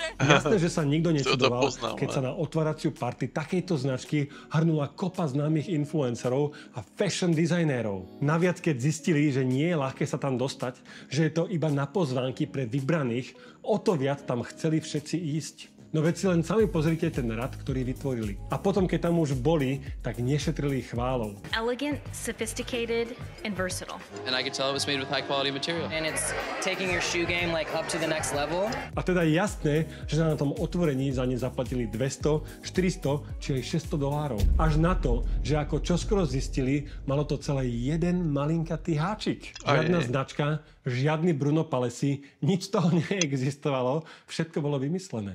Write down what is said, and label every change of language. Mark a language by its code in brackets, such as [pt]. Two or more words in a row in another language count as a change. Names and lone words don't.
[sk] Jasné, že sa nikto nečudoval, keď sa na otváraciu party takejto značky hrnula kopa známych influencerov a fashion dizajnérov. Naviac, keď zistili, že nie je ľahké sa tam dostať, že je to iba na pozvánky pre vybraných, o to viac tam chceli všetci ísť. No veď si len sami pozrite ten rad, ktorý vytvorili. A potom, keď tam už boli, tak nešetrili chválou. [en] Elegant, sophisticated, and versatile. And I could tell it was made with high quality material. And it's taking your shoe game like up to the next level. [sk] A teda jasné, že na tom otvorení za ne zaplatili 200, 400 či aj $600. Až na to, že ako čoskoro zistili, malo to celé jeden malinkatý háčik. Žiadna značka, žiadny Bruno Palessi, nič z toho neexistovalo, všetko bolo vymyslené.